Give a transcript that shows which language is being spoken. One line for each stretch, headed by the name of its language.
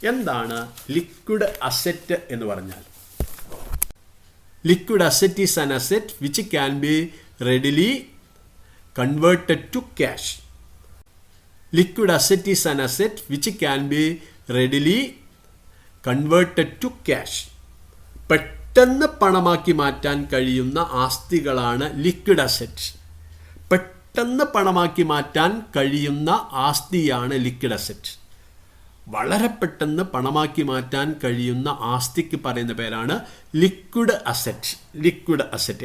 Malayalam: എന്താണ് liquid asset എന്ന് പറഞ്ഞാൽ?
English: Liquid asset is an asset which can be readily converted to cash. Liquid asset is an asset which can be readily converted to cash.
Malayalam: പെട്ടെന്ന് പണമാക്കി മാറ്റാൻ കഴിയുന്ന ആസ്തികളാണ് liquid assets. പെട്ടെന്ന് പണമാക്കി മാറ്റാൻ കഴിയുന്ന ആസ്തിയാണ് liquid asset. വളരെ പെട്ടെന്ന് പണമാക്കി മാറ്റാൻ കഴിയുന്ന ആസ്തിക്ക് പറയുന്ന പേരാണ് ലിക്വിഡ് അസറ്റ്.